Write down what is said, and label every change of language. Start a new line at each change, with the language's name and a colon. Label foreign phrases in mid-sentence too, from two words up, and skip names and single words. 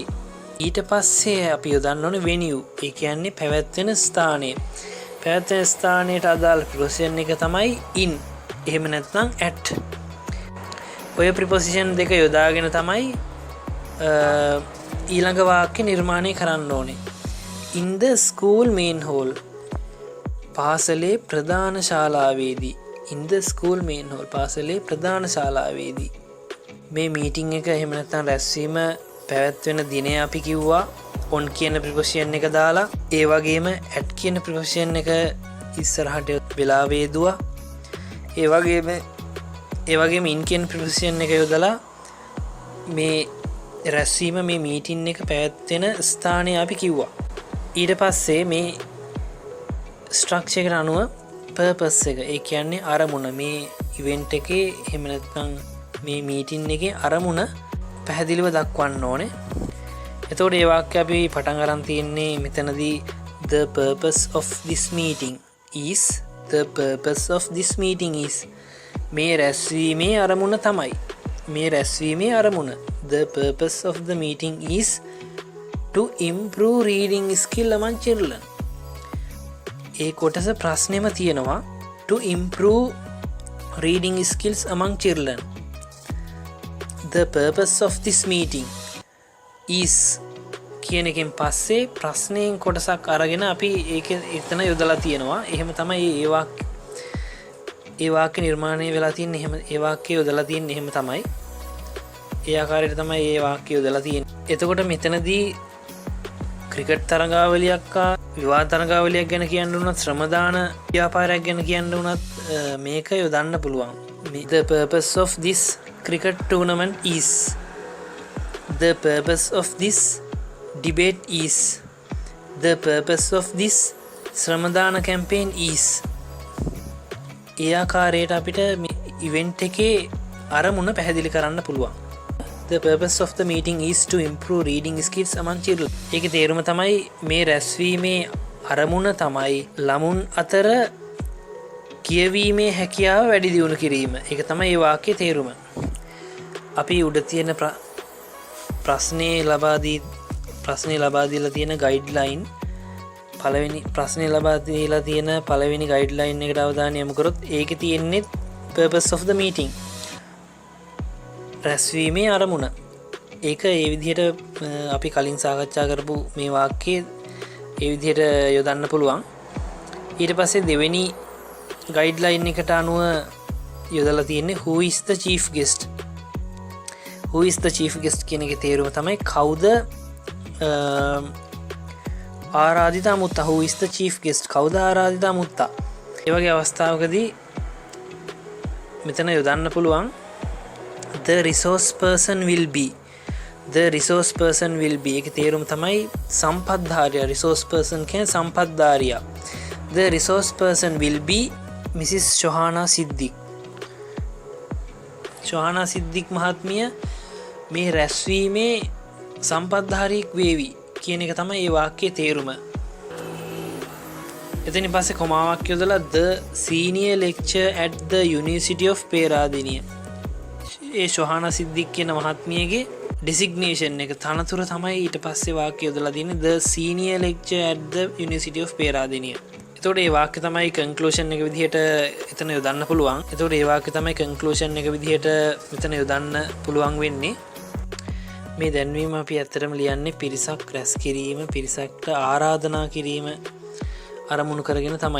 Sinhala: ඊට පස්සේ අපි යොදන්න ඕනේ venue. ඒ කියන්නේ පැවැත්වෙන ස්ථානය. පැවැත්වෙන ස්ථානයට අදාළ preposition එක තමයි in. එහෙම නැත්නම් at. ඔය preposition දෙක යොදාගෙන තමයි ඊළඟ වාක්‍ය නිර්මාණය කරන්න ඕනේ.
English: In the school main hall.
Sinhala: පාසලේ ප්‍රධාන ශාලාවේදී.
English: In the school main hall.
Sinhala: පාසලේ ප්‍රධාන ශාලාවේදී. මේ මීටිං එක එහෙම නැත්නම් රැස්වීම පැවැත්වෙන දිනය අපි කිව්වා on කියන ප්‍රිපොසිෂන් එක දාලා, ඒ වගේම at කියන ප්‍රිපොසිෂන් එක ඉස්සරහට වෙලාව යෙදුවා. ඒ වගේම in කියන ප්‍රිපොසිෂන් එක යොදලා මේ රැස්වීම මේ මීටින් එක පැවැත්වෙන ස්ථානය අපි කිව්වා. ඊට පස්සේ මේ ස්ට්‍රක්චර් එකට අනුව පර්පස් එක, ඒ කියන්නේ අරමුණ, මේ ඉවෙන්ට් එකේ එහෙම නැත්නම් මේ මීටින් එකේ අරමුණ පැහැදිලිව දක්වන්න ඕනේ. එතකොට ඒ වාක්‍ය අපි පටන් අරන් තියෙන්නේ මෙතනදී
English: the purpose of this meeting is. The purpose of this meeting is.
Sinhala: මේ රැස්වීමේ අරමුණ තමයි. මේ රැස්වීමේ අරමුණ.
English: The purpose of the meeting is to improve reading skill among children.
Sinhala: ඒ කොටස ප්‍රශ්නෙම තියෙනවා
English: to improve reading skills among children. The purpose of this meeting is
Sinhala: කියන එකෙන් පස්සේ ප්‍රශ්නයෙන් කොටසක් අරගෙන අපි ඒක එතන යොදලා තියෙනවා. එහෙම තමයි ඒ වාක්‍ය නිර්මාණය වෙලා තියෙන්නේ. එහෙම ඒ වාක්‍ය යොදලා තියෙන්නේ එහෙම තමයි. ඒ ආකාරයට තමයි ඒ වාක්‍ය යොදලා තියෙන්නේ. එතකොට මෙතනදී ක්‍රිකට් තරගාවලියක් විවාද තරගාවලියක් ගැන කියන්න උනත්, ශ්‍රමදාන ව්‍යාපාරයක් ගැන කියන්න උනත් මේක යොදන්න පුළුවන්.
English: The purpose of this cricket tournament is. The purpose of this debate is. The purpose of this ශ්‍රමදාන campaign is.
Sinhala: ඒ ආකාරයට අපිට ඉවෙන්ට් එකේ අරමුණ පැහැදිලි කරන්න පුළුවන්.
English: The purpose of the meeting is to improve reading skills among children.
Sinhala: ඒකේ තේරුම තමයි මේ රැස්වීමේ අරමුණ තමයි ළමුන් අතර කියවීමේ හැකියාව වැඩි දියුණු කිරීම. ඒක තමයි මේ වාක්‍යයේ තේරුම. අපි උඩ තියෙන ප්‍රශ්නේ ලබා දීලා තියෙන ගයිඩ්ලයින්, පළවෙනි ප්‍රශ්නේ ලබා දීලා තියෙන පළවෙනි ගයිඩ්ලයින් එකට අවධානය යොමු කරොත් ඒකේ තියෙන්නේ
English: purpose of the meeting.
Sinhala: රැස්වීමේ අරමුණ. ඒක ඒ විදිහට අපි කලින් සාකච්ඡා කරපු මේ වාක්‍යයේ ඒ විදිහට යොදන්න පුළුවන්. ඊට පස්සේ දෙවෙනි ගයිඩ්ලයින් එකට අනුව යොදලා තියෙන්නේ
English: who is the chief guest. Who is the chief guest
Sinhala: කියන එකේ තේරුම තමයි කවුද ආරාධිත අමුත්තා.
English: Who is the chief guest?
Sinhala: කවුද ආරාධිත අමුත්තා? ඒ වගේ අවස්ථාවකදී මෙතන යොදන්න පුළුවන්
English: the resource person will be. The resource person will be.
Sinhala: ඒකේ තේරුම තමයි සම්පත්ධාරියා.
English: resource person
Sinhala: කියන්නේ සම්පත්ධාරියා.
English: The resource person will be Mrs.
Sinhala: Shohana Siddiq. Shohana Siddiq මහත්මිය මේ රැස්වීමේ සම්පත්ධාරියෙක් වේවි කියන එක තමයි මේ වාක්‍යයේ තේරුම. එතනින් පස්සේ කොමාවක් යොදලා
English: the senior lecturer at the University of Peradeniya.
Sinhala: ඒ ශොහානා සිද්දික් කියන මහත්මියගේ ඩෙසිග්නේෂන් එක, තනතුර තමයි ඊට පස්සේ වාක්‍ය යොදලා තියෙන්නේ
English: the senior lecturer at the University of Peradeniya.
Sinhala: එතකොට මේ වාක්‍ය තමයි කන්ක්ලූෂන් එක විදිහට එතන යොදන්න පුළුවන්. එතකොට මේ වාක්‍ය තමයි කන්ක්ලූෂන් එක විදිහට මෙතන යොදන්න පුළුවන් වෙන්නේ. මේ දැන්වීම අපි ඇත්තටම ලියන්නේ පිරිසක් රැස් කිරීම, පිරිසක්ට ආරාධනා කිරීම අරමුණු කරගෙන තමයි.